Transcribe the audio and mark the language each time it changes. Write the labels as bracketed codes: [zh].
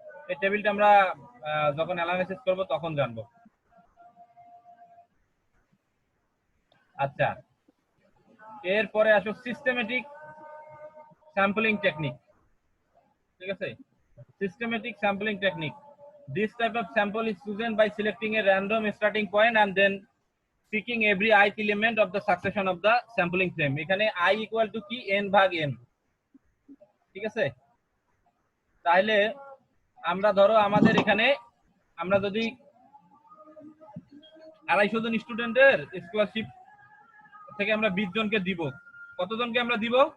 [bn] এই টেবিলটা আমরা যখন অ্যানালাইসিস করব তখন জানবো। আচ্ছা, এরপরে আসো সিস্টেমেটিক স্যাম্পলিং টেকনিক। ঠিক আছে, systematic sampling technique. [en] This type of sample is chosen by selecting a random starting point and then picking every ith element of the succession of the sampling frame. [bn] এখানে i [en] equal to [bn] কি n ভাগ n। ঠিক আছে, তাহলে আমরা ধরো আমাদের এখানে আমরা যদি 250 জন স্টুডেন্টের স্কলারশিপ থেকে আমরা 20 জনকে দিব, কতজনকে আমরা দিব?